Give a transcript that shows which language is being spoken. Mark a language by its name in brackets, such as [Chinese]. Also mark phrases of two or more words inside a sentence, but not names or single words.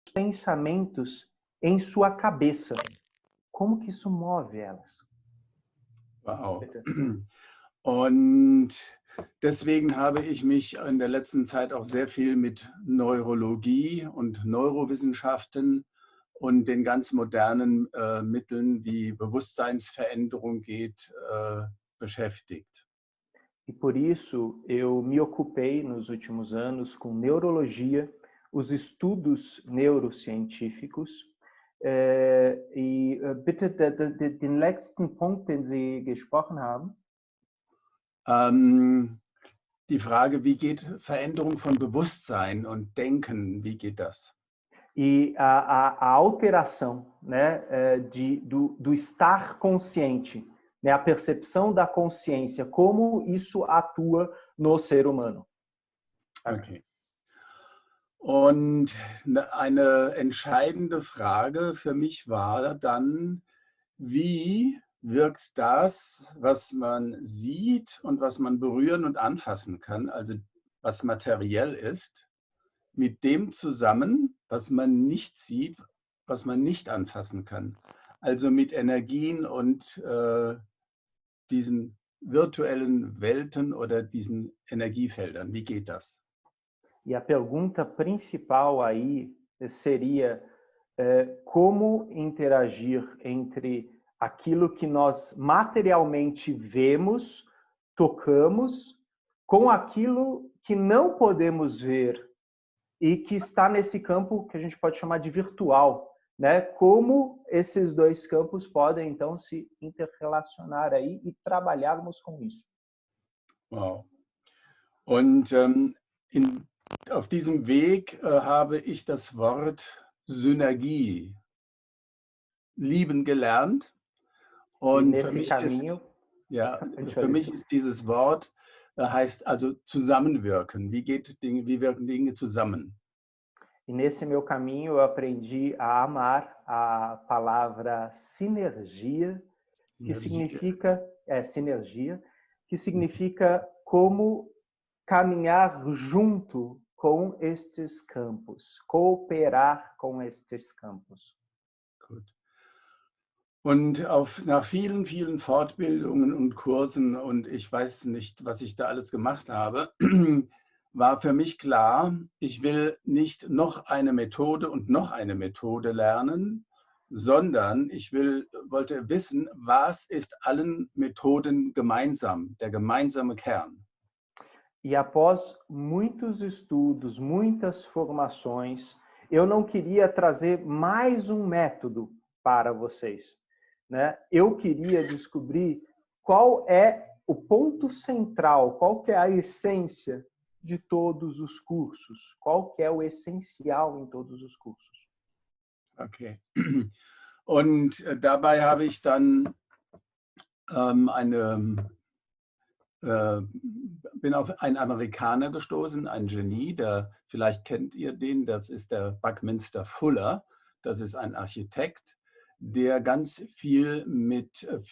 [Portuguese] pensamentos em sua cabeça. Como que isso move elas? Wow. [German] Bitte. Und deswegen habe ich mich in der letzten Zeit auch sehr viel mit Neurologie und Neurowissenschaften und den ganz modernen Mitteln, wie Bewusstseinsveränderung geht, beschäftigt. [Portuguese] E por isso eu me ocupei nos últimos anos com neurologia, os estudos neurocientíficos. [German] Bitte den letzten Punkt, den Sie gesprochen haben. Die Frage, wie geht Veränderung von Bewusstsein und Denken, wie geht das? [Portuguese] E a alteração, né, do estar consciente, né, a percepção da consciência, como isso atua no ser humano. Okay. [German] Und eine entscheidende Frage für mich war dann, wie wirkt das, was man sieht und was man berühren und anfassen kann, also was materiell ist, mit dem zusammen, was man nicht sieht, was man nicht anfassen kann. Also mit Energien und diesen virtuellen Welten oder diesen Energiefeldern. Wie geht das? [Portuguese] E a pergunta principal aí seria como interagir entre aquilo que nós materialmente vemos, tocamos, com aquilo que não podemos ver e que está nesse campo que a gente pode chamar de virtual, né? Como esses dois campos podem então se interrelacionar aí e trabalharmos com isso. Wow. [German] Und auf diesem Weg habe ich das Wort Synergie lieben gelernt. Und für mich ist dieses Wort heißt also zusammenwirken. Wie wirken Dinge zusammen? [Portuguese] E nesse meu caminho eu aprendi a amar a palavra sinergia, que significa sinergia, que significa como caminhar junto com estes campos, cooperar com estes campos. [German] Gut. Und nach vielen, vielen Fortbildungen und Kursen und ich weiß nicht, was ich da alles gemacht habe, war für mich klar, ich will nicht noch eine Methode und noch eine Methode lernen, sondern ich wollte wissen, was ist allen Methoden gemeinsam, der gemeinsame Kern. [Portuguese] E após muitos estudos, muitas formações, eu não queria trazer mais um método para vocês, né? Eu queria descobrir qual é o ponto central, qual que é a essência de todos os cursos, qual que é o essencial em todos os cursos. Okay. [German] Und dabei habe ich dann bin auf einen Amerikaner gestoßen, ein Genie, vielleicht kennt ihr den, das ist der Buckminster Fuller, das ist ein Architekt, der ganz viel mit